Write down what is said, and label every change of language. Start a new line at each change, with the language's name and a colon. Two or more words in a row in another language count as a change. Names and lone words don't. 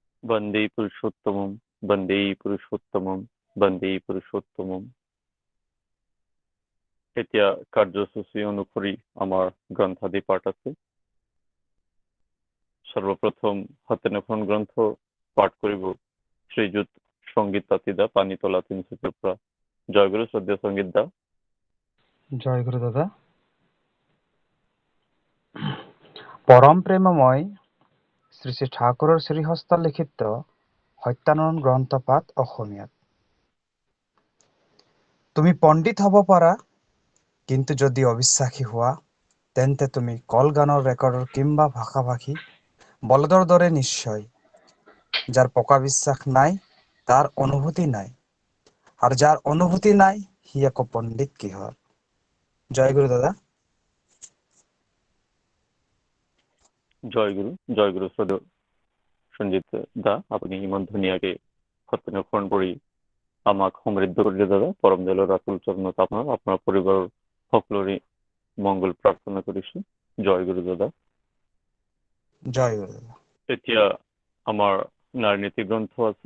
Sanskrit: বন্দে পুৰুষোত্তমম বন্দে পুৰুষোত্তমম বন্দে পুৰুষোত্তমম।
Assamese: এতিয়া কাৰ্যসূচী অনুসৰি আমাৰ গ্ৰন্থাদি পাঠ আছে। সর্বপ্রথম হাতেন এখন গ্রন্থ পাঠ করিব শ্রীযুত সঙ্গীত তাঁতিদা পানিতলা 300 জয়গুরু শ্রদ্ধেয় সঙ্গীত দা। জয় গুরু দাদা। পৰম প্ৰেমময় শ্ৰী শ্ৰী ঠাকুৰৰ শ্ৰীহস্ত লিখিত সত্যানয়ন গ্ৰন্থপাঠ অসমীয়াত। তুমি পণ্ডিত হ'ব পাৰা, কিন্তু যদি অবিশ্বাসী হোৱা তেন্তে তুমি কল গানৰ ৰেকৰ্ডৰ কিম্বা ভাষাভাষী বলদৰ দৰে নিশ্চয়। যাৰ পকা বিশ্বাস নাই তাৰ অনুভূতি নাই, আৰু যাৰ অনুভূতি নাই সি আকৌ পণ্ডিত কিহৰ। জয় গুৰু দাদা। জয়গুরু শ্রদ্ধেয় সঞ্জিত দা, আপনি ইমান ধুনীয়াকে সত্যনখন কৰি আমাক সমৃদ্ধ কৰিলে দাদা। পৰম দয়ালৰ ৰাতুল চৰণত আপোনাৰ পৰিবাৰৰ সকলোৰে মংগল প্ৰাৰ্থনা কৰিছো। জয় গুৰু দাদা। জয় গুৰু দাদা। এতিয়া আমাৰ নাৰী নীতি গ্ৰন্থ আছে।